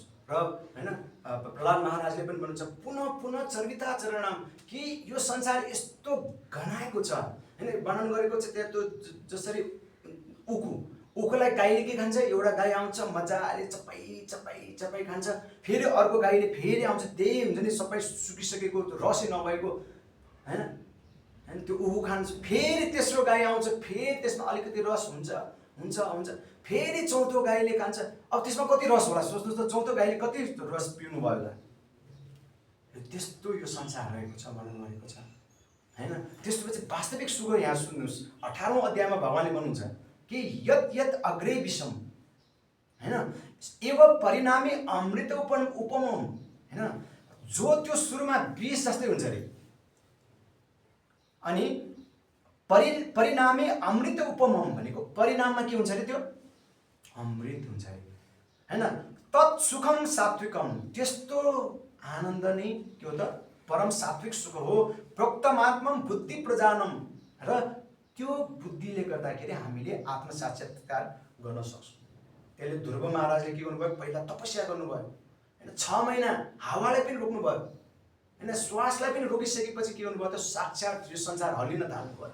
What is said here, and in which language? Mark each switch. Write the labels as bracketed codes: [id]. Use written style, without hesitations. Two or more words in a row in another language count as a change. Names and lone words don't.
[ne] र हैन प्रहलाद महाराजले पनि भन्नुहुन्छ, [sa] पुनः पुनः चर्विता चरणम, [ne] कि यो संसार यस्तो घनाएको छ हैन, वर्णन गरेको छ त्यो जसरी उखुलाई गाईले के खान्छ, एउटा गाई आउँछ मजाले चपाई खान्छ, फेरि अर्को गाईले फेरि आउँछ, त्यही हुन्छ नि सबै सुकिसकेको रसै नभएको हैन त्यो उखु खान्छ, फेरि तेस्रो गाई आउँछ, फेरि त्यसमा अलिकति रस हुन्छ, फेरि चौथो गाईले खान्छ। अब त्यसमा कति रस होला सोच्नुहोस् त, चौथो गाईले कति रस पिउनु भयो होला। त्यस्तो यो संसार रहेको छ, वर्णन गरेको छ हैन। त्यसपछि वास्तविक सुख यहाँ सुन्नुहोस्, 18औं अध्यायमा भगवानले भन्नुहुन्छ कि [sa] यत यत अग्रे विषम [ne] हैन [sa] एव परिणामी अमृत उपमम [ne] हैन, जो त्यो सुरुमा विष जस्तै हुन्छ रे, अनि [sa] परिणामी अमृत उपमम [ne] भनेको परिणाममा के हुन्छ रे, त्यो अमृत हुन्छ रे हैन। [sa] तत् सुखम सात्विकम, [ne] त्यस्तो आनन्द नै त्यो त परम सात्विक सुख हो। [sa] प्रोक्तमात्मम बुद्धि प्रजानम, [ne] र त्यो बुद्धिले गर्दाखेरि हामीले आत्म साक्षात्कार गर्न सक्छौँ। त्यसले ध्रुव महाराजले के गर्नुभयो, पहिला तपस्या गर्नुभयो हैन, 6 महिना हावालाई पनि रोक्नुभयो हैन, श्वासलाई पनि रोकिसकेपछि के गर्नुभयो त, साक्षात यो संसार हल्लिन थाल्नुभयो।